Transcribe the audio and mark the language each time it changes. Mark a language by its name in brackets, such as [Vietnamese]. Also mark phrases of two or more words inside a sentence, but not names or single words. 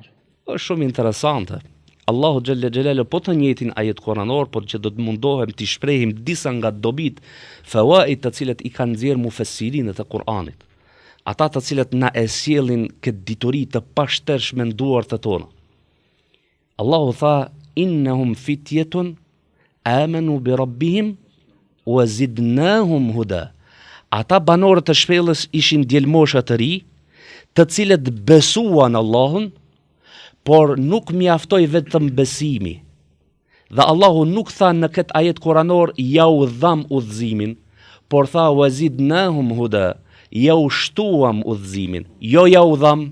[Albanian] Është shumë interesante. Allahu [Arabic] جل جلاله [Albanian] po të njëjtin ajet kuranor, por që do të mundohem të shprehim disa nga dobit, fawaid të cilët i kanë nxjerrë mufessirinët e Kur'anit. Ata të cilët na e sjellin këtë dituri të pashtershme në duart e tona. Allahu tha, [Arabic] إنهم فتية آمنوا بربهم وزدناهم هدى. [Albanian] Ata banorët të shpellës ishin djelmosha të ri, të cilët besuan Allahun, por nuk mjaftoi vetëm besimi. Dhe Allahu nuk tha në këtë ajet kuranor ja u dham udhëzimin, por tha [Arabic] وزدناهم هدى, [Albanian] ja u shtuam udhëzimin, jo ja u dham.